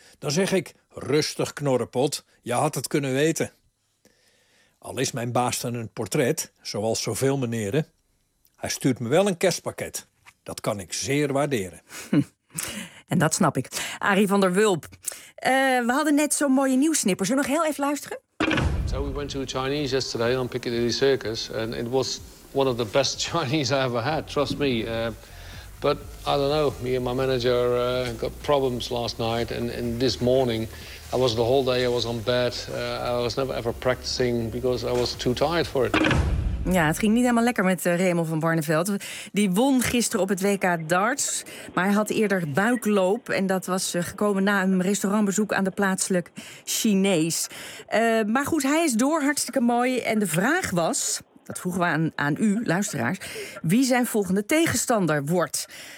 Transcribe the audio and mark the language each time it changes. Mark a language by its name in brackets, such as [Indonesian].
[Dutch] Dan zeg ik, rustig knorrepot, je had het kunnen weten. Al is mijn baas dan een portret, zoals zoveel meneren. Hij stuurt me wel een kerstpakket. Dat kan ik zeer waarderen. En dat snap ik. Arie van der Wulp, we hadden net zo'n mooie nieuwsnipper. Zullen we nog heel even luisteren? [English] So we went to a Chinese yesterday on Piccadilly Circus and it was one of the best Chinese I ever had, trust me. But I don't know, me and my manager got problems last night and this morning I was the whole day I was on bed. I was never ever practicing because I was too tired for it. [Dutch] Ja, het ging niet helemaal lekker met Remel van Barneveld. Die won gisteren op het WK darts, maar hij had eerder buikloop. En dat was gekomen na een restaurantbezoek aan de plaatselijk Chinees. Maar goed, hij is door, hartstikke mooi. En de vraag was, dat vroegen we aan u, luisteraars, wie zijn volgende tegenstander wordt?